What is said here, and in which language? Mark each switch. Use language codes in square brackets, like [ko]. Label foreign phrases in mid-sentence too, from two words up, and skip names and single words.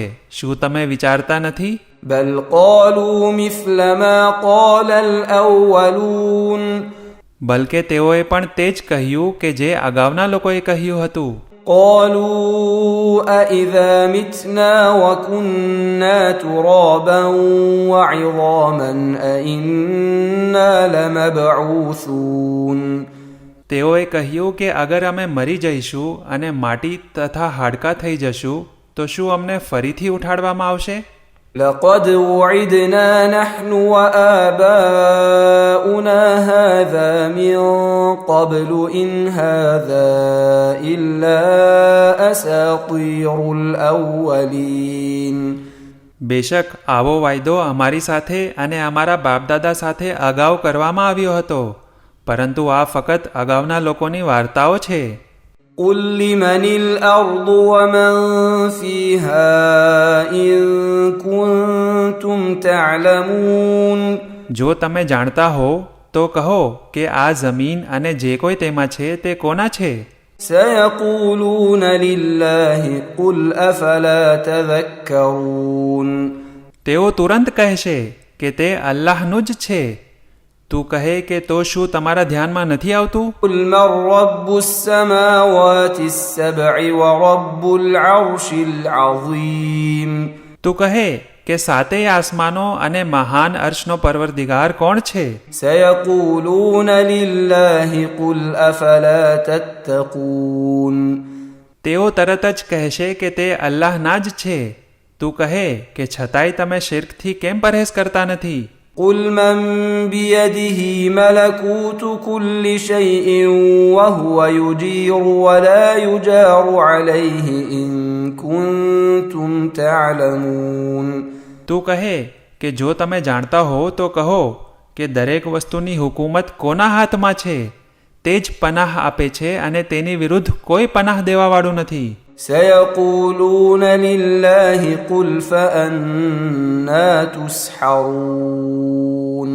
[gu] શું તમે વિચારતા નથી? [ar] بل قالوا مثل ما قال الأولون. [gu] બલકે તેઓએ પણ તે જ કહ્યું કે જે અગાઉના લોકોએ કહ્યું હતું. [ar] قالوا أإذا متنا وكنا ترابا وعظاما أإنا لمبعوثون. [gu] તેઓએ કહ્યું કે અગર અમે મરી જઈશું અને માટી તથા હાડકાં થઈ જશું તો શું અમને ફરીથી ઉઠાડવામાં આવશે? [ar] لقد وعدنا نحن وآباؤنا هذا من قبل إن هذا إلا أساطير الأولين. [gu] બેશક આવો વાયદો અમારી સાથે અને અમારા બાપદાદા સાથે અગાઉ કરવામાં આવ્યો હતો, પરંતુ આ ફક્ત અગાઉના લોકોની વાર્તાઓ છે. [ar] قل لمن الأرض ومن فيها إن كنتم تعلمون. [gu] જો તમે જાણતા હો તો કહો કે આ જમીન અને જે કોઈ તેમાં છે તે કોના છે? [ar] سيقولون لله قل أفلا تذكرون. [gu] તેઓ તુરંત કહેશે કે તે અલ્લાહનું જ છે. તું કહે કે તો શું તમારા ધ્યાનમાં નથી આવતું? [ar] قل من رب السماوات السبع ورب العرش العظيم. [gu] તું કહે કે સાતેય આસમાનો અને મહાન અર્શનો પરવરદિગાર કોણ છે? [ar] سيقولون لله قل أفلا تتقون. [gu] તેઓ તરત જ કહેશે કે તે અલ્લાહના જ છે. તું કહે કે છતાંય તમે શિર્કથી કેમ પરહેજ કરતા નથી? [ar] قل من بيده ملكوت كل شيء وهو يجير ولا يجار عليه إن كنتم تعلمون. [gu] તું કહે કે જો તમે જાણતા હો તો કહો કે દરેક વસ્તુની હુકુમત કોના હાથમાં છે? તે જ પનાહ આપે છે અને તેની વિરુદ્ધ કોઈ પનાહ દેવાવાળું નથી. [ar] سيقولون لله قل فأنا تسحرون.